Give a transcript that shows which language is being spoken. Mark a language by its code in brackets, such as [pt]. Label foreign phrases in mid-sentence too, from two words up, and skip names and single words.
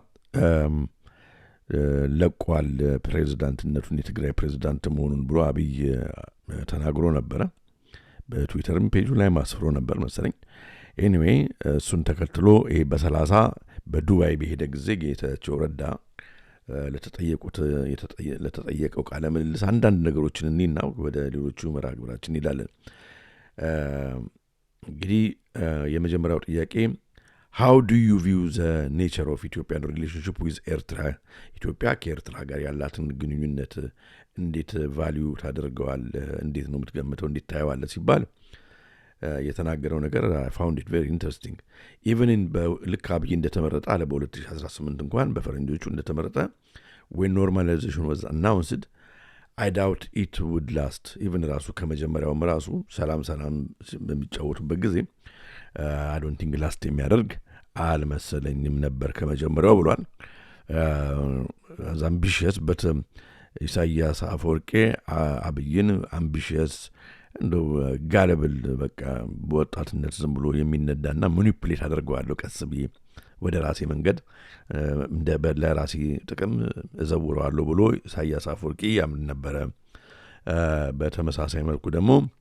[am] ለቋል ፕሬዝዳንትነቱን፣ የትግራይ ፕሬዝዳንት መሆኑን ብሎ አብይ ተናግሮ ነበረ። በትዊተርም ፔጁ ላይ ማስፍሮ ነበር መሰለኝ። ኤኒዌይ እሱን ተከትሎ ይሄ በ30 በዱባይ በሄደ ጊዜ ጌታቸው ረዳ ለተጠየቀው ቃለ ምልልስ አንዳንድ ነገሮችን እኒና ወደ ሌሎቹ መርሃ ግብራችን እንሄዳለን። እንግዲህ የመጀመሪያው ጥያቄ [en] how do you view the nature of Ethiopian relationship with [am] ኤርትራ? ኢትዮጵያ ከኤርትራ ጋር ያላትን ግንኙነት እንዴት ቫልዩ ታደርገዋል? እንዴት ነው የምትገምተው? እንዴት ታየዋለህ ሲባል የተናገረው ነገር [en] found it very interesting። [am] ኢቨን ልክ አብይ እንደተመረጠ አለ በ2018 እንኳን በፈረንጆቹ እንደተመረጠ [en] when normalization was announced I doubt it would last even [am] ራሱ ከመጀመሪያውም ራሱ ሰላም በሚጫወቱበት ጊዜ [en] I don't think last [am] የሚያደርግ አልመሰለኝም ነበር ከመጀመሪያው ብሏል። [en] ambitious but [am] ኢሳያስ አፈወርቄ አብይን አምቢሽየስ እንደው ጋለብል በቃ በወጣትነት ዝም ብሎ የሚነዳና ማኒፑሌት አድርገዋለሁ ቀስ ብዬ ወደ ራሴ መንገድ ለራሴ ጥቅም እዘውረዋለሁ ብሎ ኢሳያስ አፈወርቄ ያምን ነበረ። በተመሳሳይ መልኩ ደግሞ